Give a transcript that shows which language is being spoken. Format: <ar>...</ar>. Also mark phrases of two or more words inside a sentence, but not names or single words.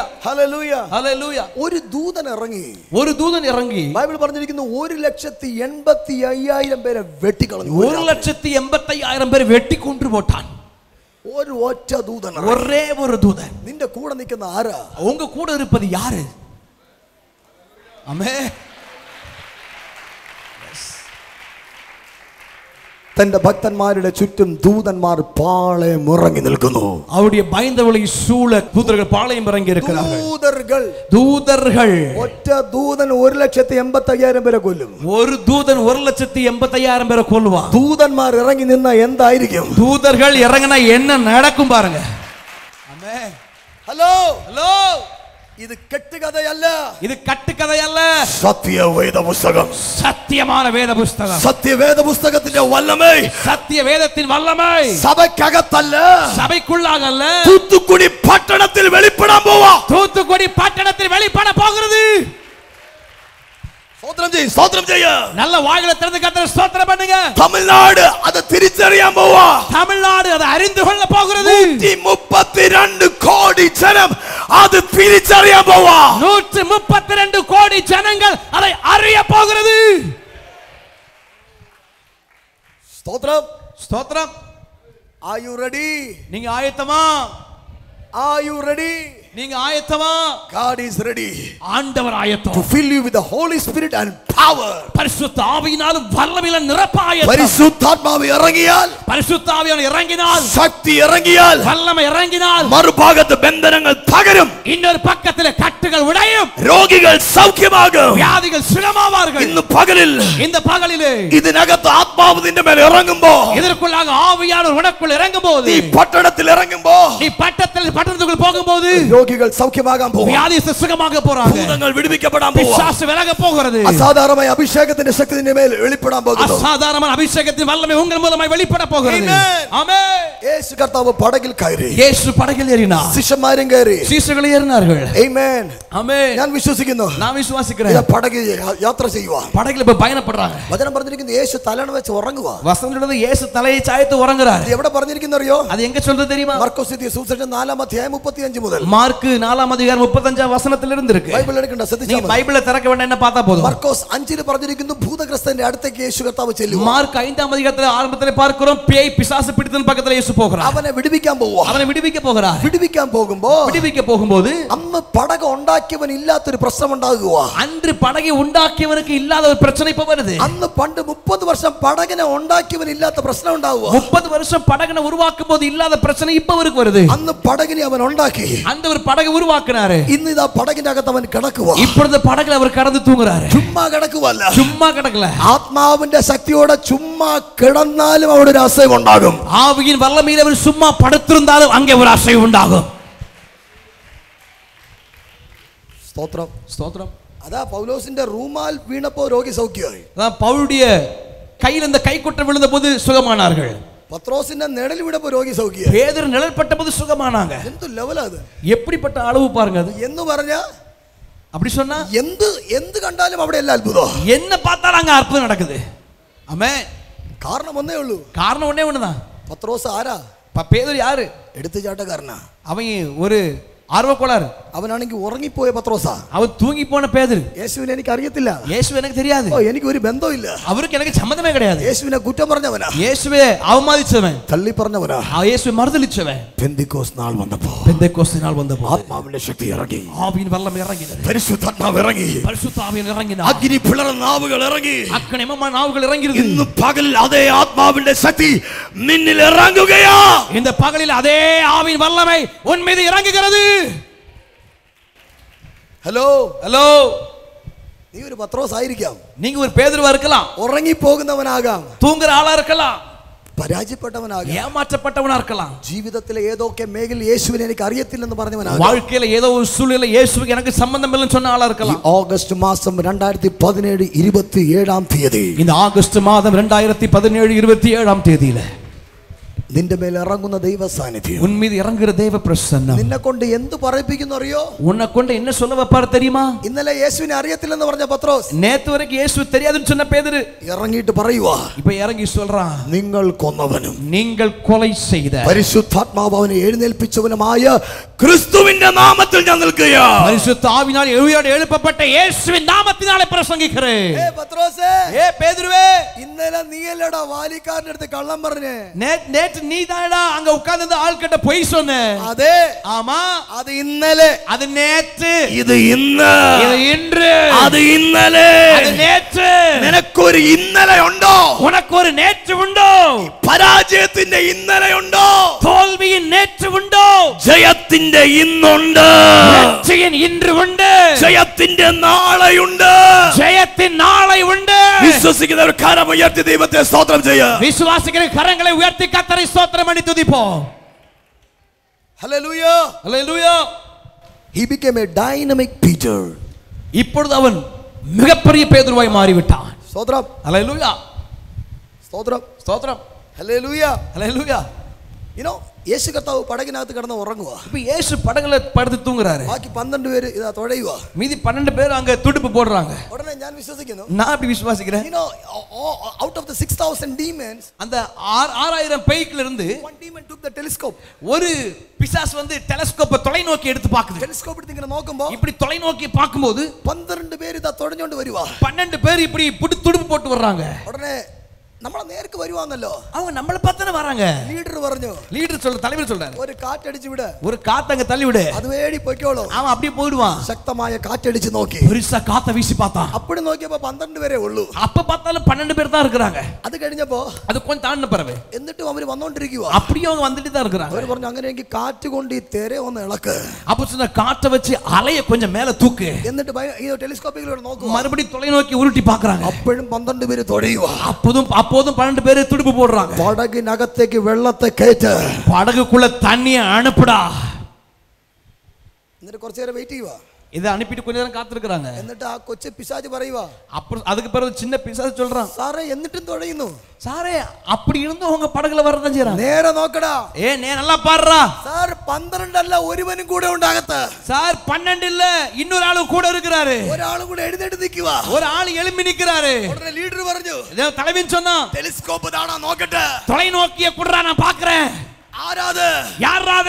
<ml>ഹല്ലേലൂയ ഹല്ലേലൂയ. ഒരു ദൂതൻ ഇറങ്ങി. ഒരു ദൂതൻ ഇറങ്ങി. ബൈബിൾ പറഞ്ഞിരിക്കുന്നു 1,85,000 പേരെ വെട്ടിക്കളഞ്ഞു. 1,85,000 പേരെ വെട്ടിക്കൊണ്ടു പോട്ടാൻ. ഒരു ഒറ്റ ദൂതൻ, ഒരേ ഒരു ദൂതൻ. നിന്റെ കൂടെ നിൽക്കുന്ന ആരാ?</ml> <ta>உங்க கூட இருப்பது யாரு?</ta> <ml>ആമേൻ. തന്റെ ഭക്തന്മാരുടെ ചുറ്റും ദൂതന്മാർ പാളയം ഇറങ്ങി നിൽക്കുന്നു.</ml> <ta>அவருடைய பயந்தவர்களை சூழ தூதர்கள் பாளையம் இறங்கி இருக்கிறார்கள். தூதர்கள்</ta> <ml>ഒറ്റ ദൂതൻ 1,85,000 പേരെ കൊല്ലും.</ml> <ta>ஒரு தூதன் 1,85,000 பேரை கொல்லுவான்.</ta> <ml>ദൂതന്മാർ ഇറങ്ങി നിന്ന എന്തായിരിക്കും?</ml> <ta>தூதர்கள் இறங்கினா என்ன நடக்கும் பாருங்க. ஆமென்.</ta> <ml>ഹലോ</ml> <ta>ஹலோ,</ta> <ml>ഇത് കെട്ടുകഥയല്ല,</ml> <ta>இது കട്ടുകഥയല്ല,</ta> <ml>സത്യവേദ പുസ്തകം.</ml> <ta>സത്യமான வேத புஸ்தகம்.</ta> <ml>സത്യവേദ പുസ്തകത്തിന്റെ വല്ലമേ, സത്യവേദത്തിൻ വല്ലമേ സഭയ്ക്കകത്തല്ല,</ml> <ta>சபைக்குள்ளாகல்ல,</ta> <ml>തൂത്തുക്കുടി പട്ടണത്തിൽ വെളിപ്പെടാൻ പോവാ.</ml> <ta>தூத்துக்குடி பட்டணத்தில் வெளிப்பட போகிறது.</ta> <ml>സ്തോത്രം ചെയ്യ.</ml> <ta>நல்ல வாயில திறந்து கர்த்தரை ஸ்தோத்திரம் பண்ணுங்க.</ta> <ml>തമിഴ്നാട് അത് തിരിച്ചറിയാൻ പോവാ.</ml> <ta>தமிழ்நாடு அதை அறிந்து கொள்ள போகிறது. 132 கோடி ஜனம் அது</ta> <ml>തിരിച്ചറിയാൻ പോവാ.</ml> <ta>132 கோடி ஜனங்கள் அதை அறிய போகிறது.</ta> <ml>സ്തോത്രം.</ml> <ta>ஸ்தோத்திரம்.</ta> <en>Are you ready?</en> <ta>நீங்க ஆயத்தமா?</ta> <en>Are you ready?</en> <ta>நீங்க ஆயத்தமா?</ta> <en>God is ready</en> <ta>ஆண்டவர் ஆயத்தம்.</ta> <en>to fill you with the Holy Spirit and power.</en> <ta>பரிசுத்த ஆவியினாலும் வல்லமையிலும் நிரப்ப ஆயத்தம்.</ta> <ml>പരിശുദ്ധാത്മാവ് ഇറങ്ങിയാൽ,</ml> <ta>பரிசுத்த ஆவியானவர் இறங்கினால்,</ta> <ml>ശക്തി ഇറങ്ങിയാൽ,</ml> <ta>வல்லமை இறங்கினால்,</ta> <ml>മറുഭാഗത്ത് ബന്ധനങ്ങൾ തകരും,</ml> <ta>இன்னொரு பக்கத்தில் கட்டுகள் உடையும்,</ta> <ml>രോഗികൾ സൗഖ്യമാകും.</ml> <ta>வியாதிகள் சுகமாவார்கள்.</ta> <ml>ഇന്ന് പകലിൽ</ml> <ta>இந்த பகலிலே</ta> <ml>ഇതിനകത്ത് ആത്മാവ് നിന്റെ മേൽ ഇറങ്ങുമ്പോ,</ml> <ta>இதற்குள்ளாக ஆவியானவர் உனக்குள் இறங்கும்போது,</ta> <ml>നീ പട്ടണത്തിൽ ഇറങ്ങുമ്പോ,</ml> <ta>நீ பட்டணத்துக்குள் போகும்போது</ta> <ml>രോഗികൾ സൗഖ്യമാകാൻ പോകും.</ml> <ta>வியாதிகள் சுகமாக போறாங்க.</ta> <ml>ഭൂതങ്ങൾ വിടുവിക്കപ്പെടാൻ പോകും.</ml> <ta>பிசாசு விலக போகிறது.</ta> <ml>അസാധാരണമായ അഭിഷേകത്തിന്റെ ശക്തി നിന്റെ മേൽ വെളിപ്പെടാൻ പോകുന്നു.</ml> <ta>அசாதாரணமான அபிஷேகத்தின் வல்லமை உங்கள் மூலமாய் வெளிப்பட போகிறது. ஆமென்.</ta> <ml>യേശു കർത്താവ് പടകിൽ കയറി,</ml> <ta>இயேசு படகில் ஏறினார்,</ta> <ml>ശിഷ്യന്മാരും കയറി,</ml> <ta>சீஷர்கள் ஏறினார்கள்.</ta> <ml>ആമേൻ.</ml> <ta>ஆமென்.</ta> <ml>ഞാൻ വിശ്വസിക്കുന്നു.</ml> <ta>நான் വിശ്വസിக்கிறேன்.</ta> <ml>ഇതാ പടകിൽ യാത്ര ചെയ്യുവാ.</ml> <ta>படகில் இப்ப பயணப்படுறாங்க.</ta> <ml>വചനം പറഞ്ഞിരിക്കുന്നു യേശു തലണ വെച്ച് ഉറങ്ങുക.</ml> <ta>வசனம் சொல்றது இயேசு தலையை சாய்த்து உறங்குறார்.</ta> <ml>ഇത് എവിടെ പറഞ്ഞിരിക്കുന്നു അറിയോ?</ml> <ta>அது எங்க சொல்றது தெரியுமா?</ta> <ml>മർക്കോസ് എഴുതിയ സുവിശേഷം 4:35 മുതൽ.</ml> <ta>மார்க் 4:35 വചനത്തിലിருந்து இருக்கு.</ta> <ml>ബൈബിൾ എടുക്കണ്ട, ശ്രദ്ധിച്ചാ நீ മതി.</ml> <ta>பைபிளை திறக்க வேண்டாம், என்ன பார்த்தா போதும்.</ta> <ml>മർക്കോസ് 5 പറഞ്ഞിരിക്കുന്നു ഭൂതഗ്രസ്തന്റെ അടുത്തേക്ക് യേശു കർത്താവ് ചെല്ലുക.</ml> <ta>மார்க் 5ஆம் அதிகாரத்தில் ஆரம்பத்தில் பார்க்கிறோம், பேய் பிசாசு பிடித்தவன் பக்கத்துல இயேசு போகிறார்.</ta> <ml>അവനെ വിടുവിക്കാൻ പോവുക.</ml> <ta>அவனை விடுவிக்க போகிறார்.</ta> <ml>വിടുവിക്കാൻ പോകുമ്പോ,</ml> <ta>விடுவிக்க போகும்போது</ta> <ml>അന്ന് പടക ഉണ്ടാക്കിയവൻ ഇല്ലാത്തൊരു പ്രശ്നം ഉണ്ടാകുക.</ml> <ta>அன்று படகை உண்டாக்கியவனுக்கு இல்லாத ஒரு பிரச்சனை இப்ப வருது.</ta> <ml>അന്ന് പണ്ട് 30 വർഷം പടകനെ ഉണ്ടാക്കിയവൻ ഇല്ലാത്ത പ്രശ്നം ഉണ്ടാവുക.</ml> <ta>30 வருஷம் படகனை உருவாக்கும் போது இல்லாத பிரச்சனை இப்ப அவருக்கு வருது.</ta> <ml>അന്ന് പടകിനെ അവൻ ഉണ്ടാക്കി.</ml> <ta>அந்த ஒரு படகை உருவாக்கினாரு.</ta> <ml>ഇന്ന് ഇതാ പടകിന്റെ അകത്ത് അവൻ കിടക്കുക.</ml> <ta>இப்பொழுது படகுல அவர் கடந்து தூங்குறாரு.</ta> <ml>ചുമ്മാ കിടക്കുവല്ല,</ml> <ta>சும்மா கிடக்கல.</ta> <ml>ആത്മാവിന്റെ ശക്തിയോടെ ചുമ്മാ കിടന്നാലും അവിടെ ഒരു അസൈവ് ഉണ്ടാകും.</ml> <ta>ஆவியின் வல்லமையில் அவர் சும்மா படுத்திருந்தாலும் அங்கே ஒரு அசைவு உண்டாகும்.</ta> <ml>സ്തോത്രം.</ml> <ta>ஸ்தோத்திரம்.</ta> <ml>അതാ പൗലോസിന്റെ റൂമാൽ വീണപ്പോ രോഗി സൗഖ്യമായി.</ml> <ta>அதான் பவுலுடைய கையில் இந்த கைக்குட்டை விழுந்த போது சுகமானார்கள்.</ta> <ml>പത്രോസിന്റെ നിഴൽ വീണപ്പോ രോഗി സൗഖ്യമായി.</ml> <ta>பேதுரு நிழல்பட்ட போது சுகமானாங்க.</ta> <ml>എന്ത് ലെവലാ അത്?</ml> <ta>எப்படிப்பட்ட அளவு பாருங்க அது.</ta> <ml>എന്ന് പറഞ്ഞാ</ml> <ta>அப்படி சொன்னா</ta> <ml>എന്ത് കണ്ടാലും അവിടെ എല്ലാം അത്ഭുതം.</ml> <ta>என்ன பார்த்தாலும் அங்க அற்புதம் நடக்குது. ஆமென்.</ta> <ml>കാരണം ഒന്നേ ഉള്ളൂ.</ml> <ta>காரணம் ஒண்ணே ஒண்ணுதான்.</ta> <ml>പത്രോസ് ആരാ?</ml> <ta>பேதுரு யாரு?</ta> <ml>എടുത്തുചാട്ടക്കാരനാ.</ml> <ta>அவன் ஒரு ஆர்வக்கோளாறு.</ta> <ml>അവനാണെങ്കിൽ ഉറങ്ങിപ്പോയ പത്രോസാ.</ml> <ta>அவன் தூங்கி போன பேதுரு.</ta> <ml>യേശുവിനെ എനിക്ക് അറിയത്തില്ല.</ml> <ta>இயேசு எனக்கு தெரியாது.</ta> <ml>എനിക്ക് ഒരു ബന്ധമില്ല.</ml> <ta>அவருக்கு எனக்கு சம்பந்தமே கிடையாது.</ta> <ml>യേശുവിനെ കുറ്റം പറഞ്ഞവനാ.</ml> <ta>இயேசுவே அவமதிச்சவன்,</ta> <ml>തള്ളി പറഞ്ഞവനാ.</ml> <ta>இயேசுவை மறுதலிச்சவன்.</ta> <ml>പെന്തിക്കോസ് നാൾ വന്നപ്പോ,</ml> <ta>பெந்தேகோஸ்து நாள் வந்தபோது</ta> <ml>ആത്മാവിന്റെ ശക്തി ഇറങ്ങി.</ml> <ta>ஆவியின் வல்லமை இறங்கினது.</ta> <ml>പരിശുദ്ധാത്മാവ് ഇറങ്ങി.</ml> <ta>பரிசுத்த ஆவியின் இறங்கினார்.</ta> <ml>അഗ്നി പിളർന്ന നാവുകൾ ഇറങ്ങി.</ml> <ta>அக்கணிமமான நாவுகள் இறங்கினது.</ta> <ml>ഇന്ന് പകൽ അതേ ആത്മാവിന്റെ ശക്തി നിന്നിൽ ഇറങ്ങുകയാ.</ml> <ta>இந்த பகலில் அதே ஆவியின் வல்லமை உன் மீது இறங்குகிறது.</ta> <ml>ഹലോ</ml> <ta>ஹலோ,</ta> <ml>നീ ഒരു പത്രോസ് ആയിരിക്കാം.</ml> <ta>நீங்க ஒரு பேதுருவா இருக்கலாம்,</ta> <ml>ഉറങ്ങിപ്പോകുന്നവനാകാം,</ml> <ta>தூங்குற ஆளா இருக்கலாம்,</ta> <ml>പരാജയപ്പെട്ടവനാകാം,</ml> <ta>ஏமாற்றப்பட்டவனா இருக்கலாம்,</ta> <ml>ജീവിതത്തിലെ ഏതൊക്കെ മേഖല യേശുവിനെ എനിക്ക് അറിയത്തില്ലെന്ന് പറഞ്ഞവനാകാം,</ml> <ta>வாழ்க்கையில ஏதோ ஒரு சூழ்நிலை இயேசுவுக்கு எனக்கு சம்பந்தம் இல்லைன்னு சொன்ன ஆளா இருக்கலாம்.</ta> <ml>ഓഗസ്റ്റ് മാസം 2017 27 തീയതി,</ml> <ta>இந்த ஆகஸ்ட் மாதம் 2017 27 தேதியில</ta> <ml>നിന്റെ മേൽ ഇറങ്ങുന്ന ദൈവ സാന്നിധ്യം,</ml> <ta>உன் மீது இறங்குற தேவ பிரசன்னம்</ta> <ml>നിന്നെ കൊണ്ട് എന്ത് പറയിപ്പിക്കുന്നു അറിയോ?</ml> <ta>உன்னை கொண்டு என்ன சொல்ல வைப்பாரு தெரியுமா?</ta> <ml>ഇന്നലെ യേശുവിനെ അറിയത്തില്ലെന്ന് പറഞ്ഞ പത്രോസ്</ml> <ta>நேத்து வரைக்கும் இயேசு தெரியாதுன்னு சொன்ன பேதுரு</ta> <ml>ഇറങ്ങിയിട്ട് പറയുവാ,</ml> <ta>இப்ப ഇറങ്ങി சொல்றான்,</ta> <ml>നിങ്ങൾ കൊന്നവനും</ml> <ta>நீங்கள் கொலை செய்த</ta> <ml>പരിശുദ്ധാത്മാവ് അവനെ എഴുന്നേൽപ്പിച്ചവനുമായ ക്രിസ്തുവിന്റെ നാമത്തിൽ ഞാൻ നിൽക്കുകയാ.</ml> <ta>பரிசுத்த ஆவியினால் எழுப்பப்பட்ட இயேசுவின் நாமத்தினாலே பிரசங்கிக்கிறேன்.</ta> <ml>പത്രോസേ,</ml> <ta>ஏ பேதுருவே,</ta> <ml>ഇന്നലെ നീയല്ലടാ വാലിക്കാരന്റെ അടുത്ത് കള്ളം പറഞ്ഞേ.</ml> <ta>நேற்று நேற்று நீதாடா அங்க உட்கார்ந்து ஆள்கிட்ட பொய் சொன்ன. அதே ஆமா, அது ഇന്നലെ, அது நேற்று,</ta> <ml>ഇത് ഇന്ന്,</ml> <ta>இது இன்று,</ta> <ml>അത് ഇന്നലെ,</ml> <ta>அது நேற்று.</ta> <ml>നിനക്കൊരു ഇന്നലെ ഉണ്ടോ?</ml> <ta>உனக்கு ஒரு நேற்று உண்டோ?</ta> <ml>പരാജയത്തിന്റെ ഇന്നലെ ഉണ്ടോ?</ml> <ta>தோல்வியின் நேற்று உண்டோ?</ta> <ml>ജയത്തിന്റെ ഇന്നുണ്ട്,</ml> <ta>வெற்றியின் இன்று உண்டு,</ta> <ml>ജയത്തിന്റെ നാളെയുണ്ട്.</ml> <ta>ஜெயத்தின் நாளை உண்டு.</ta> <ml>വിശ്വസിക്കുന്നവർ കരമുയർത്തി ദൈവത്തെ സ്തോത്രം ചെയ്യുക.</ml> <ta>விசுவாசிக்கிற கரங்களை உயர்த்தி கர்த்தரை ஸ்தோத்திரம் பண்ணி துதிப்போம்.</ta> <ml>ഹല്ലേലൂയ.</ml> <ta>ஹல்லேலூயா.</ta> <en>He became a dynamic Peter.</en> <ta>இப்பொழுது அவன் மிகப்பெரிய பேதுருவாய் மாறிவிட்டான்.</ta> <ml>സ്തോത്രം,</ml> <ta>ஹல்லேலூயா.</ta> <ml>സ്തോത്രം,</ml> <ta>ஸ்தோத்திரம்.</ta> <ml>ഹല്ലേലൂയ.</ml> <ta>ஹல்லேலூயா.</ta> <en>You know,</en> <ml>യേശു കർത്താവ് പടകിനകത്ത് കിടന്ന് ഉറങ്ങുക.</ml> <ta>இப்ப இயேசு படகுல படுத்து தூங்குறாரு.</ta> <ml>ബാക്കി 12 പേര് ഇതാ തുഴയുക.</ml> <ta>மீதி 12 பேர் அங்க துடுப்பு போடுறாங்க.</ta> <ml>ഉടനെ ഞാൻ വിശ്വസിക്കുന്നു,</ml> <ta>நான் அப்படி விசுவாசிக்கிறேன்.</ta> <en>you know, out of the 6000 demons,</en> <ta>அந்த 6000 பேய்க்குல இருந்து</ta> <en>one demon took the telescope.</en> <ta>ஒரு பிசாசு வந்து டெலஸ்கோப்பை தொலைநோக்கி எடுத்து பாக்குது.</ta> <ml>ടെലിസ്കോപ്പ് എടുത്ത് ഇങ്ങനെ നോക്കുമ്പോൾ</ml> <ta>இப்படி தொலைநோக்கி பாக்கும்போது</ta> <ml>12 പേര് ഇതാ തുഴഞ്ഞോണ്ട് വരുവാ.</ml> <ta>12 பேர் இப்படி துடுப்பு போட்டு வர்றாங்க.</ta> <ml>ഉടനെ നമ്മളെ നേർക്ക് വരുവാന്നല്ലോ.</ml> <ta>அவங்க நம்மள பார்த்தன வராங்க.</ta> <ml>ലീഡർ പറഞ്ഞു,</ml> <ta>லீடர் சொல்ற தலைவர் சொல்றாரு,</ta> <ml>ഒരു കാറ്റടിച്ചു വിട്,</ml> <ta>ஒரு காத்து அங்க தள்ளி விடு.</ta> <ml>അത് വേടി പൊയ്ക്കോളൂ.</ml> <ta>அவன் அப்படியே போயிடுவான்.</ta> <ml>ശക്തമായ കാറ്റടിച്ച് നോക്കി.</ml> <ta>பெருசா காத்த வீசி பார்த்தான்.</ta> <ml>அப்படி നോക്കിയപ്പോൾ 12 പേരേ ഉള്ളൂ.</ml> <ta>அப்ப பார்த்தாலும் 12 பேர் தான் இருக்காங்க.</ta> <ml>അത് കഴിഞ്ഞപ്പോ</ml> <ta>அது கொஞ்சம் தாண்டின பிறகு</ta> <ml>എന്നിട്ടും അവര് വന്നോണ്ടിരിക്കുക.</ml> <ta>அப்படியே அவங்க வந்துட்டு தான் இருக்காங்க.</ta> <ml>അവര് പറഞ്ഞു, അങ്ങനെയെങ്കിൽ കാറ്റ് കൊണ്ട് ഈ തിര ഒന്ന് ഇളക്ക്.</ml> <ta>அப்ப சொன்ன காற்றை வச்சு அலைய கொஞ்சம் மேல தூக்கு.</ta> <ml>എന്നിട്ട് ഈ ടെലിസ്കോപ്പിലൂടെ നോക്കുക.</ml> <ta>மறுபடியும் தொலைநோக்கி உருட்டி பாக்குறாங்க.</ta> <ml>അപ്പോഴും 12 പേര് തുഴയുക.</ml> <ta>அப்போதும் 12 பேர் துடுப்பு போடுறாங்க.</ta> <ml>പടകിനകത്തേക്ക് വെള്ളത്തെ കയറ്റ്.</ml> <ta>படகுக்குள்ள தண்ணியை அனுப்புடா.</ta> <ml>എന്നിട്ട് കുറച്ചു നേരം വെയിറ്റ് ചെയ്യുക.</ml> <ta>இதை அனுப்பிட்டு கொஞ்ச நேரம் காத்திருக்காங்க.</ta> <ml>എന്നിട്ട് ആ കൊച്ചു പിശാച് പറയുക,</ml> <ta>அப்புறம் அதுக்கு பிறகு சின்ன பிசாசு சொல்றான்,</ta> <ml>സാറേ എന്നിട്ടും തുഴയുന്നു.</ml> <ta>சாரே அப்படி இருந்தும் உங்க படகுல வரதான் செய்றாங்க.</ta> <ml>നേരെ നോക്കടാ.</ml> <ta>நே நல்லா பாடுறா.</ta> <ml>സാർ 12 അല്ല, ഒരുവനും കൂടെ ഉണ്ടാകത്ത്.</ml> <ta>சார் 12 இல்ல, இன்னொரு ஆளு கூட இருக்கிறாரு.</ta> <ml>ഒരാളും കൂടെ എഴുന്നേറ്റ് നിൽക്കുക.</ml> <ta>ஒரு ஆள் எழும்பி நிக்கிறாரு.</ta> <ml>ഉടനെ ലീഡർ പറഞ്ഞു,</ml> <ta>தலைவன் சொன்னா,</ta> <ml>ടെലിസ്കോപ്പ് താണോ നോക്കട്ടെ.</ml> <ta>தொலைநோக்கிய குடுறா, நான் பாக்குறேன்.</ta> <ml>ആരാത്?</ml> <ta>யாராது?</ta>